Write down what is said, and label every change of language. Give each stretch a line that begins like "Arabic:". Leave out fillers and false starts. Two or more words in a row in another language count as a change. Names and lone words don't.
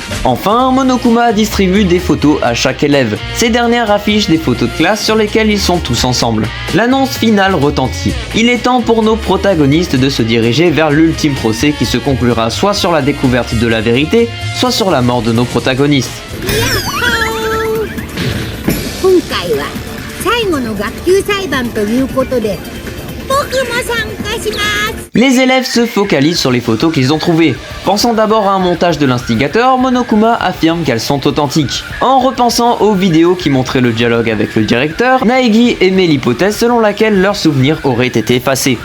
French: Enfin, Monokuma distribue des photos à chaque élève. Ces dernières affichent des photos de classe sur lesquelles ils sont tous ensemble. L'annonce finale retentit. Il est temps pour nos protagonistes de se diriger vers l'ultime procès qui se conclura soit sur la découverte de la vérité, soit sur la mort de nos protagonistes.
Japanese: 今回は最後の学級裁判ということでポ
French: Les élèves se focalisent sur les photos qu'ils ont trouvées. Pensant d'abord à un montage de l'instigateur, Monokuma affirme qu'elles sont authentiques. En repensant aux vidéos qui montraient le dialogue avec le directeur, Naegi émet l'hypothèse selon laquelle leurs souvenirs auraient été effacés.